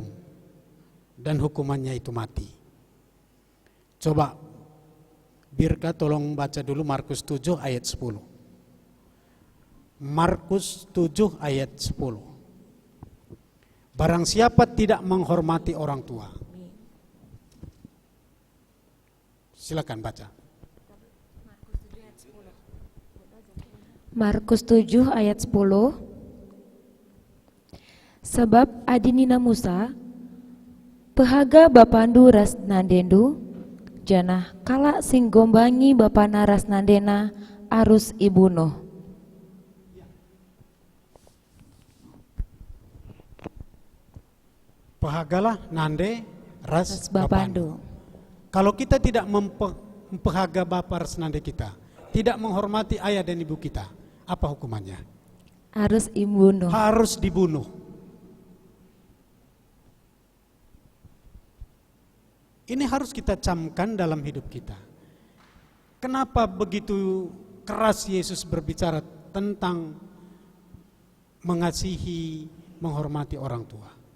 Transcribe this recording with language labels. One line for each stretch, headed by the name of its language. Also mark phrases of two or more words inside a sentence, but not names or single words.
Indonesian: Dan hukumannya itu mati. Coba Birka tolong baca dulu Markus 7 ayat 10. Markus 7 ayat 10. Barang siapa tidak menghormati orang tua. Silakan baca. Markus 7 ayat 10.
Batak Karo: Sebab adinina Musa pehaga bapandu ras nandendu janah kala sing gombangi bapana ras nandena arus ibuno. Pehagalah nande ras Bapandu. bapandu.
Indonesian: Kalau kita tidak
Batak Karo: mempehaga bapa ras nande
Indonesian: kita, tidak menghormati ayah dan ibu kita, apa hukumannya?
Batak Karo: Arus ibuno.
Indonesian: Harus dibunuh. Ini harus kita camkan dalam hidup kita. Kenapa begitu keras Yesus berbicara tentang mengasihi, menghormati orang tua?